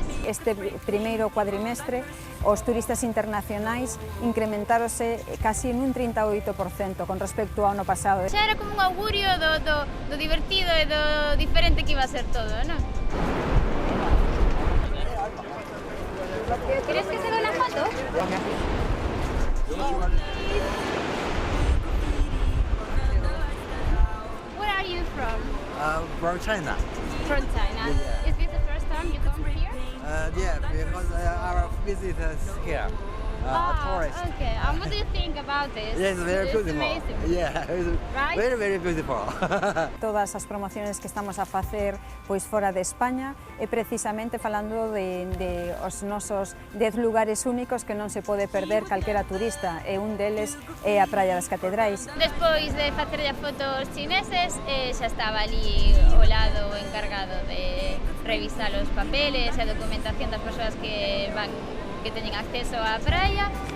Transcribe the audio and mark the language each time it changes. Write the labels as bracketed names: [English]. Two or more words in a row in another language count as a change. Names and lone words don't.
[Galician] Este primeiro cuadrimestre, os turistas internacionais incrementáronse casi nun 38% con respecto ao ano pasado. Xa era como un augurio do divertido e do diferente que iba a ser todo, non? [Spanish] ¿Quieres que se dé una foto? [English] Where are you from? From China. From China. Yeah. Is this the first time you come here? Yeah, because our visitors here. tourist. Okay. And what do you think about this? Yes, very It's beautiful. amazing. Yeah, it's Right? very, very beautiful. [Galician] Todas as promociones que estamos a facer pois fora de España é precisamente falando de os nosos 10 lugares únicos que non se pode perder calquera turista, e un deles é a Praia das Catedrais. Despois de facer as fotos chineses, xa estaba ali ao lado o encargado de revisar os papeles e a documentación das persoas que teñen acceso á praia.